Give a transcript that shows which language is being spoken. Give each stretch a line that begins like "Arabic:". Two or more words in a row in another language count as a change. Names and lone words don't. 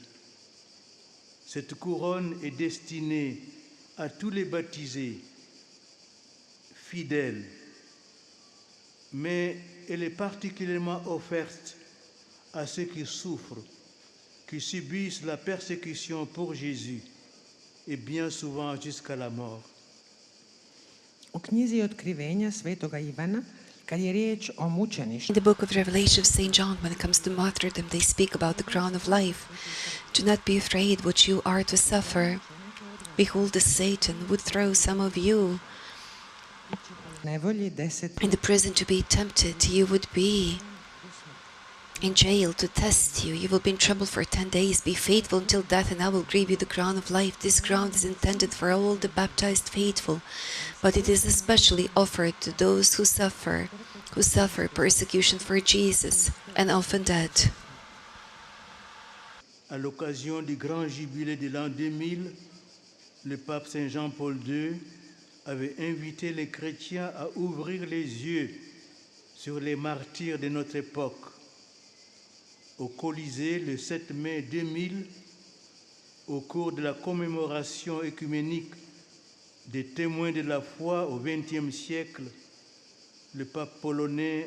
French: Cette couronne est destinée à tous les baptisés, fidèles, mais elle est particulièrement offerte à ceux qui souffrent, qui subissent la persécution pour Jésus, et bien souvent jusqu'à la mort.
Croatian: U knjizi Otkrivenja svetoga Ivana, kad je riječ o
English: In
Croatian: mučeništvu,
English: the book of Revelation of St. John, when it comes to martyrdom, they speak about the crown of life. Do not be afraid what you are to suffer. Behold, the Satan would throw some of you
Croatian: nevolji 10
English: in the prison to be tempted. You would be in jail to test you. You will be in trouble for 10 days. Be faithful until death, and I will give you the crown of life. This crown is intended for all the baptized faithful, but it is especially offered to those who suffer persecution for Jesus and often dead.
French: À l'occasion du grand jubilé de l'an 2000, le pape Saint Jean-Paul II avait invité les chrétiens à ouvrir les yeux sur les martyrs de notre époque. Au Colisée, le 7 mai 2000, au cours de la commémoration œcuménique des témoins de la foi au XXe siècle, le pape polonais